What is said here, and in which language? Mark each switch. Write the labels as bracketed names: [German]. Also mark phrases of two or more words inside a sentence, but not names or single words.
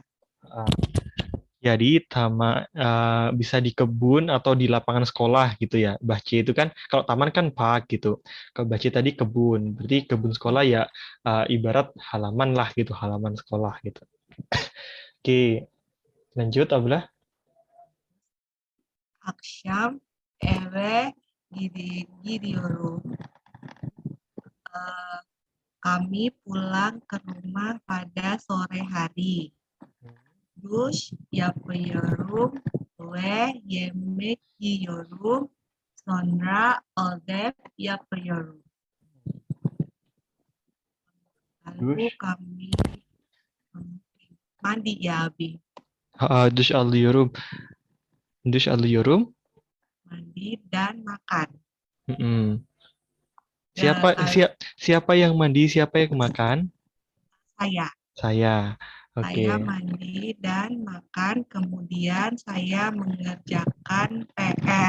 [Indonesian] Jadi bisa di kebun atau di lapangan sekolah gitu ya. Bahce itu kan kalau taman kan park gitu. Kalau bahce tadi kebun, berarti kebun sekolah ya ibarat halaman lah gitu, halaman sekolah gitu. Oke, lanjut Ablah. [Turkish] Akşam eve gidiyorum. [Indonesian] Kami pulang ke rumah pada sore hari. [Turkish] Duş yapıyorum ve yemek yiyorum. Sonra ödev yapıyorum. [Indonesian] Lalu Duş. kami mandi ya, Abi. [Turkish] Duş alıyorum. Duş alıyorum. [Indonesian] Mandi dan makan. Siapa yang mandi, siapa yang makan? Saya. Saya. Saya Oke. mandi dan makan, kemudian saya mengerjakan PR.